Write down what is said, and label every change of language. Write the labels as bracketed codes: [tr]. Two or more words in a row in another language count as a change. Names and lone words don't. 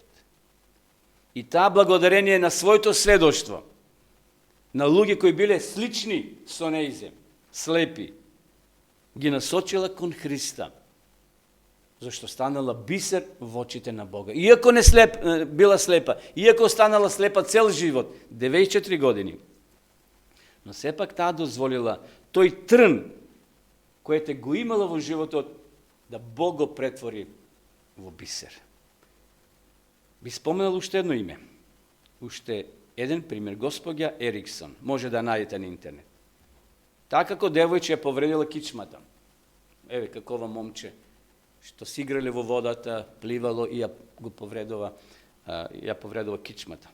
[mk] И таа благодарение на своето сведоштво, на луѓе кои биле слични со неизе, слепи, ги насочила кон Христа, зашто станала бисер во очите на Бога. Иако не била слепа, иако станала слепа цел живот, 94 години, но сепак таа дозволила тој трн, кој те го имала во животот, да Бог го претвори во бисер. Би споменал уште едно име. Уште еден пример. Госпоѓа Ериксон. Може да најдете на интернет. Таа како девојче ја повредила кичмата. Еве какова момче што си играле во водата, пливало и ја го повредува, кичмата.